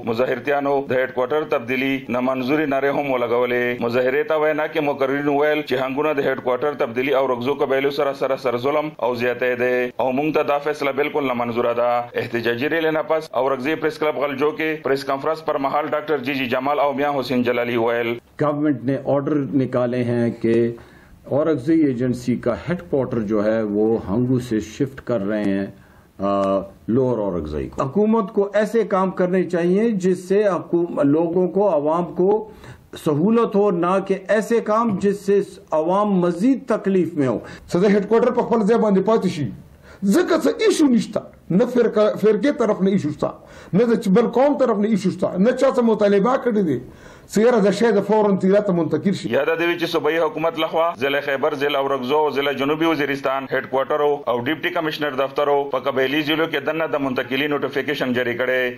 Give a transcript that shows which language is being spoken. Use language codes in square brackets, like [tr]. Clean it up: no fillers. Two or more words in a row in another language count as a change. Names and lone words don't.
[ps] مظاهرتیانو د هډ کوارټر تبدیلی نه منظوري ناره هم ولګولې. مظاهره ته وینا کې مقررین ویل چې هنګونه د هډ کوارټر تبدیلی او اورګزو قبایلو سره ظلم او زیاتې ده او موږ ته دا فیصله بالکل نه منظور ده. احتجاجی ریلی نه پس اورګزی پریس کلب غلجو کې پریس کانفرنس پر مهال ڈاکٹر جی جی جمال اور میاں حسین جلالی ویل [ur] گورنمنٹ نے آرڈر نکالے ہیں کہ اورگزی ایجنسی کا ہیڈ کوارٹر جو ہے وہ ہنگو سے شفٹ کر رہے ہیں لوور اورگزئی کو. حکومت کو ایسے کام کرنے چاہیے جس سے لوگوں کو، عوام کو سہولت ہو، نہ کہ ایسے کام جس سے عوام مزید تکلیف میں ہو. [ps] سده هیډ کوارټر په خپل ځای باندې پاتې شي ځکه څه ایشو نشته، نه فرقې طرف نه ایشو شته، نه د بل قوم طرف نه ایشو شته، نه چا څه مطالبه کړې دي سیاره د شی د فورن تیرا ته منتقل شي. یاد دی چې صوبایي حکومت لخوا ضلع خیبر، ضلع اورګزو، ضلع جنوبي وزیرستان هیډ کوارټر او ډیپټي کمشنر دفترو په قبایلی ضلعو کې دنه د منتقلی نوټیفیکیشن جاری کړي.